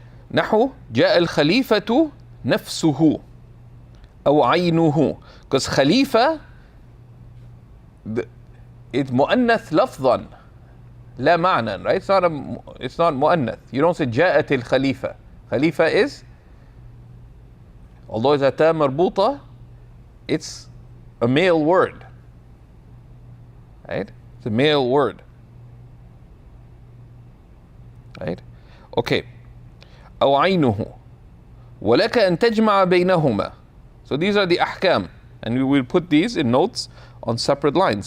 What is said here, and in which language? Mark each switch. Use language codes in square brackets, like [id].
[ar] نحو جاء الخليفة نفسه أو عينه. [en] Because khalifa, it's [ar] مؤنث لفظا لا معنى, [en] right? It's not مؤنث. You don't say [ar] جاءت الخليفة. [en] Khalifa is, although it's a ta marbuta, it's a male word, right? It's a male word, right? Okay. [ar] أو عينه ولك أن تجمع بينهما. [en] So these are the ahkam, and we will put these in notes on separate lines.